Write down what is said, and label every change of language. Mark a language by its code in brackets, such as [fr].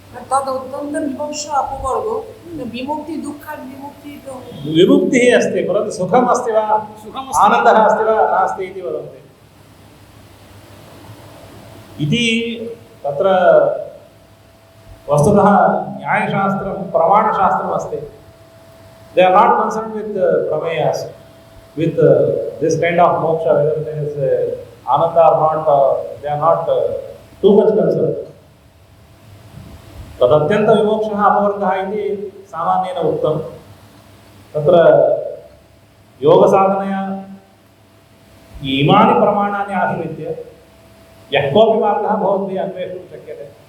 [sa] तद उत्तम विमोक्ष अपवर्ग विमुक्ति दुःखात् विमुक्ति तो विमुक्तिः अस्ति, परन्तु सुखम् अस्ति वा आनन्दः अस्ति वा नास्ति इति वदन्ति। इति तत्र वस्तुतः न्यायशास्त्रं प्रमाणशास्त्रम् अस्ति। [en] They are not concerned with prameyas, with this kind of moksha, whether it is ananda or not. They are not too much concerned. [sa] तदत्यंत विमोक्षः अपवर्गः इति सामान्येन उक्तं। तत्र योगसाधनया इमानि प्रमाणानि आश्रित्य यः कोऽपि मार्गः भवद्भिः अन्वेष्टुं शक्यते।